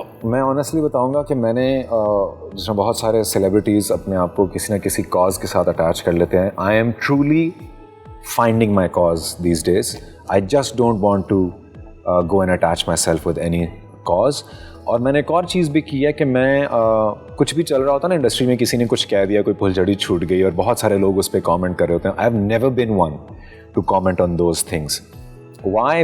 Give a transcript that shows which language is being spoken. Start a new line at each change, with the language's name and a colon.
Urdu: میں آنیسٹلی بتاؤں گا کہ میں نے جس میں بہت سارے سیلیبریٹیز اپنے آپ کو کسی نہ کسی کاز کے ساتھ اٹیچ کر لیتے ہیں.
English: I am truly finding my cause these days. I just don't want to go and attach myself with any cause.
Urdu: اور میں نے ایک اور چیز بھی کی ہے کہ میں کچھ بھی چل رہا ہوتا نا انڈسٹری میں, کسی نے کچھ کہہ دیا, کوئی پھلجھڑی چھوٹ گئی اور بہت سارے لوگ اس پہ کامنٹ کر رہے ہوتے ہیں.
English: I have never been one to comment on those things. Why?